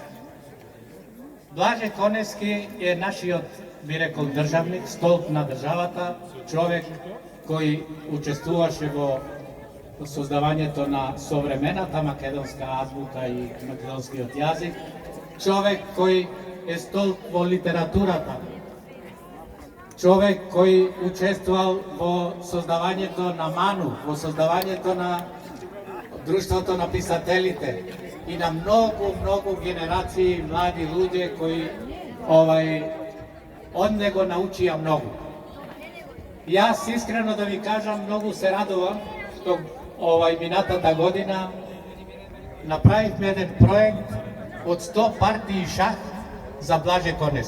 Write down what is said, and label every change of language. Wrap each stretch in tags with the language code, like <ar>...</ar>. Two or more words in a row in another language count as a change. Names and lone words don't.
<mk>Блаже Конески е нашиот, би рекол, државник, столб на државата, човек кој учествуваше во создавањето на современата македонска азбука и македонскиот јазик, човек кој е столб во литературата, човек кој учествувал во создавањето на Ману, во создавањето на Друштвото на писателите и на много генерации млади људи који од него научија много. Ја искрено да ви кажем, много се радовам што минатата година направимо једен проект од 100 партији шах за Блаже Конески.</mk>